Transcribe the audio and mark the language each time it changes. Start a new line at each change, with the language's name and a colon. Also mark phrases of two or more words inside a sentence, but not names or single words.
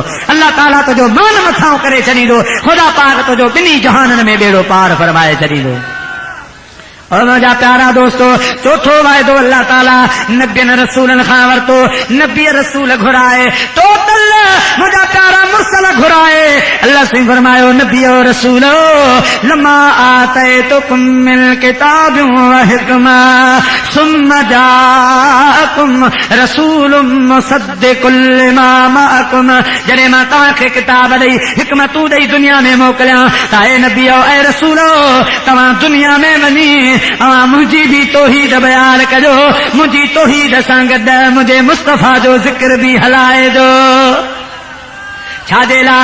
Sindhi: अल्लाह ताला तुंहिंजो मान मथां करे छॾींदो। ख़ुदा पाक तुंहिंजो ॿिन्ही जहाननि में बेड़ो पार फरमाए छॾींदो। और मुंहिंजा प्यारा दोस्तो चौथो वाइदो अल्लाह ताला नबियनि रसूलनि खां वरितो। नबी रसूल घुराए, टोटल मुंहिंजा प्यारा मुरसल घुराए। अल्लाह साईं फरमायो नबी और रसूलो
Arabic: لما آتيتكم من كتاب و حكمة ثم جاءكم رسول مصدق لما معكم.
Sindhi: जॾहिं मां तव्हांखे किताब ॾेई हिकमतूं ॾेई दुनिया में मोकिलियां त ऐ नबी ऐं रसूलो तव्हां दुनिया में वञी मुंहिंजी बि तौहीद बयान कजो, मुंहिंजी तौहीद सां गॾु मुंहिंजे मुस्तफ़ा जो ज़िक्र बि हलाइजो। छाजे लाइ?